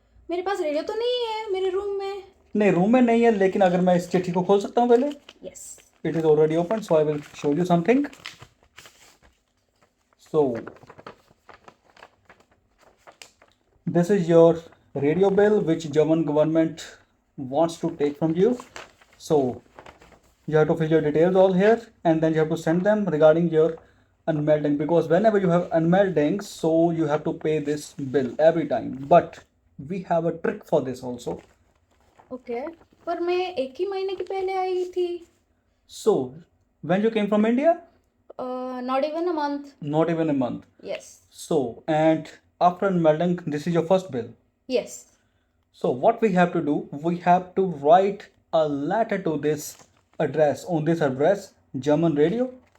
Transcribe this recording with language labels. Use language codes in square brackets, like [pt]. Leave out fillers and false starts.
[hi] मेरे पास रेडियो तो नहीं है मेरे रूम में. नहीं रूम में नहीं है लेकिन अगर मैं इस चिट्ठी को खोल सकता हूँ पहले. [en] Yes. It is already open, so I will show you something. So this is your radio bill which German government wants to take from you. So you have to fill your details all here and then you have to send them regarding your unmelding, because whenever you have unmelding, so you have to pay this bill every time. But we have a trick for this also. Okay. [hi] पर मैं एक ही महीने की पहले आई थी. [en] So when you came from India? Not even a month. Not even a month. Yes. So and after unmelding, this is your first bill. Yes. So what we have to do, we have to write a letter to this address, on this address, German radio.